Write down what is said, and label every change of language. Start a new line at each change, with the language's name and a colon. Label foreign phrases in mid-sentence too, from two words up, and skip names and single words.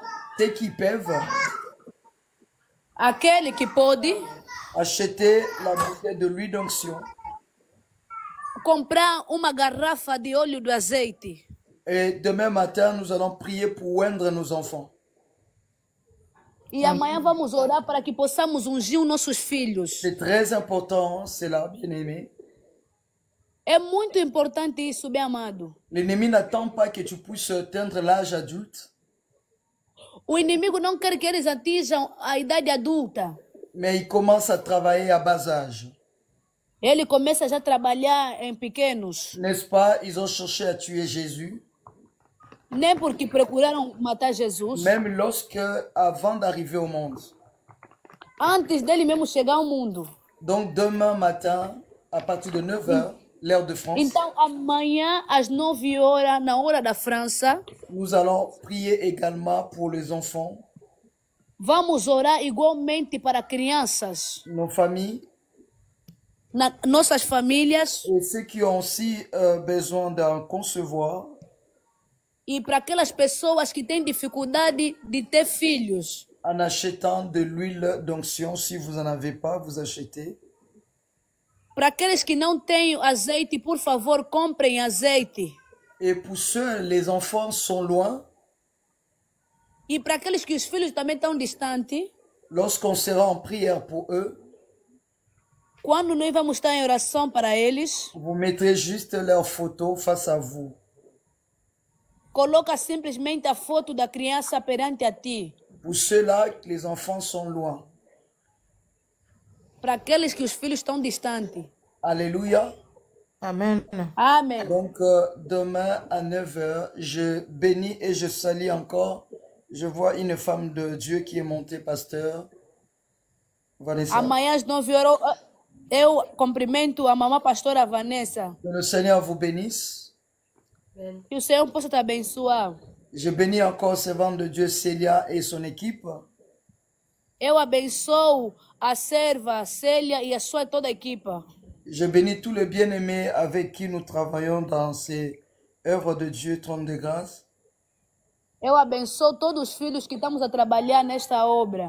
French: ceux qui peuvent
Portuguese: aquele que pode
French: acheter la bouteille de l'huile d'onction.
Portuguese: comprar uma garrafa de óleo do azeite.
French: Et demain matin, nous allons prier pour oindre nos enfants.
Portuguese: E amanhã vamos orar para que possamos ungir os nossos filhos.
French: C'est très important, c'est là, bien-aimé.
Portuguese: É muito importante isso, bem amado.
French: L'ennemi n'attend pas que tu puisses atteindre l'âge adulte,
Portuguese: O inimigo não quer que eles atinjam a idade adulta.
French: mais il commence à travailler à bas âge.
Portuguese: Ele começa já a trabalhar em pequenos.
French: N'est-ce pas? Ils ont cherché à tuer Jésus,
Portuguese: Nem porque procuraram matar Jesus.
French: même lorsque, avant d'arriver au monde.
Portuguese: Antes dele mesmo chegar ao mundo.
French: Donc demain matin, à partir de 9h, l'heure de France,
Portuguese: Então, amanhã, às 9 horas, na hora da França,
French: nous allons prier également pour les enfants,
Portuguese: vamos orar igualmente para crianças,
French: nos familles,
Portuguese: nossas famílias,
French: et ceux qui ont aussi besoin d'en concevoir.
Portuguese: e para aquelas pessoas que têm dificuldade de ter filhos.
French: En achetant de l'huile d'onction, si vous n'en avez pas, vous achetez.
Portuguese: Para aqueles que não têm azeite, por favor, comprem azeite.
French: Et pour ceux, les enfants sont loin,
Portuguese: E para aqueles que os filhos também estão distantes,
French: lorsqu'on sera en prière pour eux,
Portuguese: quando nós vamos estar em oração para eles,
French: vous mettrez juste leur photo face à vous.
Portuguese: coloca simplesmente a foto da criança perante a ti.
French: Pour ceux-là, les enfants sont loin.
Portuguese: Para aqueles que os filhos estão distantes.
French: Alléluia. Amen.
Portuguese: Amém.
French: Donc, demain à 9h, je bénis et je salue encore. Je vois une femme de Dieu qui est montée, pasteur. Vanessa.
Portuguese: Amanhã às 9 horas, eu cumprimento a mamãe pastora Vanessa.
French: Que le Seigneur vous bénisse.
Portuguese: Que o Senhor possa te abençoar.
French: Je bénis encore servante de Dieu Célia et son équipe.
Portuguese: Eu abençoo a serva Célia e a sua toda a equipa.
French: Je bénis tous les bien-aimés avec qui nous travaillons dans ces œuvres de Dieu, trône de grâce.
Portuguese: Eu abençoo todos os filhos que estamos a trabalhar nesta obra.